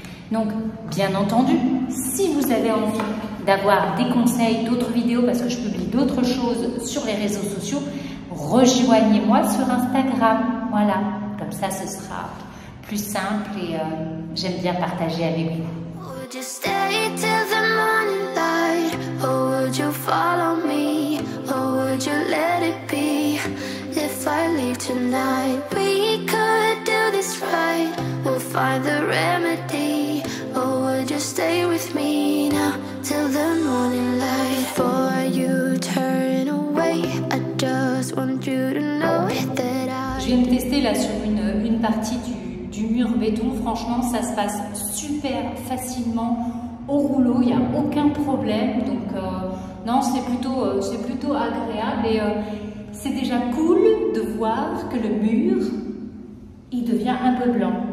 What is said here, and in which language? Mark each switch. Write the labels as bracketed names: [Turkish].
[French] Donc, bien entendu, si vous avez envie d'avoir des conseils, d'autres vidéos, parce que je publie d'autres choses sur les réseaux sociaux, rejoignez-moi sur Instagram. Voilà, comme ça, ce sera plus simple et j'aime bien partager avec vous. [English] Would you stay till the morning light, or would you follow me, or would you let it be? If I leave tonight, we could do this right, we'll find the remedy. Or would you stay with me now till the morning light? Before you turn away, I just want you to know that I... [French] Je viens de tester là sur une partie du mur béton. Franchement, ça se passe super facilement au rouleau, il n'y a aucun problème. Donc non, c'est plutôt agréable et c'est déjà cool de voir que le mur, il devient un peu blanc.